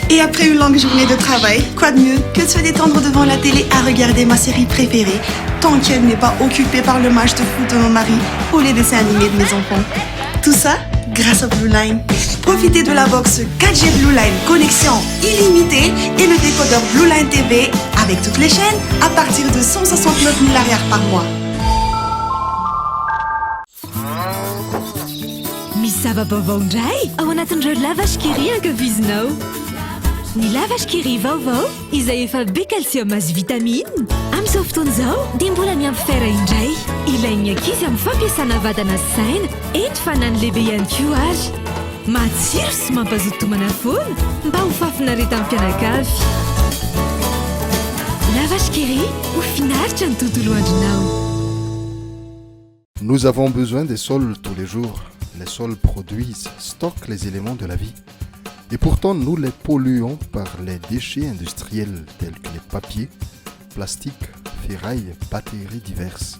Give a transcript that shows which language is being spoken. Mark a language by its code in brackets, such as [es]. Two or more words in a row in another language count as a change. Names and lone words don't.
[fr] Et après une longue journée de travail, quoi de mieux que de se détendre devant la télé à regarder ma série préférée, tant qu'elle n'est pas occupée par le match de foot de mon mari ou les dessins animés de mes enfants. Tout ça grâce à Blue Line. Profitez de la box 4G Blue Line connexion illimitée et le décodeur Blue Line TV avec toutes les chaînes à partir de 169 000 arrières par mois. [mg] Misava bovondray ao anatin'ireo lavashkiri ankavizinao. Ny lavashkiri vaovao izay efa be calcium azy vitamine. Amin'izao fotoana izao dia mbola miampy fer indray. Ilain'ny ankizy amin'ny fampiasana vatana sy saina eny fanany lehibe ihany koa ary. Matsiro sy mampazoto homana foana mba ho fafinareta amin'ny mpianakavy. Lavashkiri ho finaritra ny tontolo andronao. [fr] Nous avons besoin des sols tous les jours. Les sols produisent, stockent les éléments de la vie. Et pourtant, nous les polluons par les déchets industriels tels que les papiers, plastiques, ferrailles, batteries diverses.